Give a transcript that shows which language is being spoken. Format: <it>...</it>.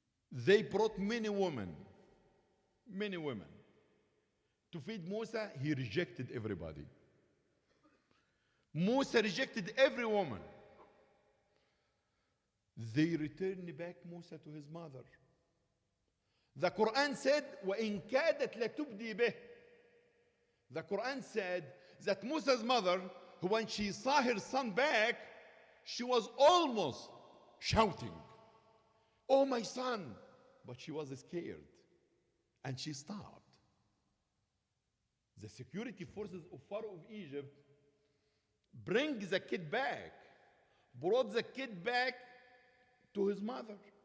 <en>They brought many women to feed Musa. He rejected everybody. Musa rejected every woman. They returned back Musa to his mother. The Quran said,</en> <ar>وَإِن كَادَتْ لَتُبْدِي بِهِ.</ar> <en>The Quran said that Musa's mother, when she saw her son back, she was almost shouting, "Oh, my son!" But she was scared and she stopped. The security forces of Pharaoh of Egypt bring the kid back, brought the kid back to his mother.</en>